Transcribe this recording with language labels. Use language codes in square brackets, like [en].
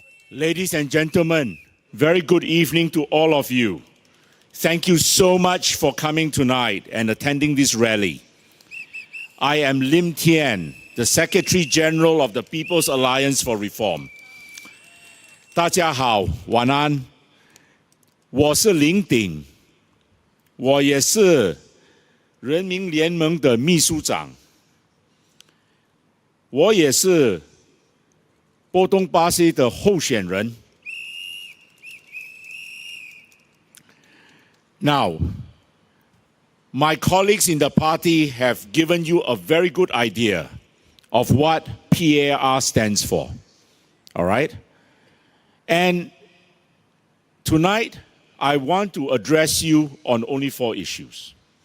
[en] Ladies and gentlemen, very good evening to all of you. Thank you so much for coming tonight and attending this rally. I am Lim Tian, the Secretary General of the People's Alliance for Reform. [zh] 大家好，晚安。我是林鼎，我也是人民联盟的秘书长，我也是波东巴西的候选人。 [en] Now, my colleagues in the party have given you a very good idea of what PAR stands for. All right? And tonight, I want to address you on only 4 issues.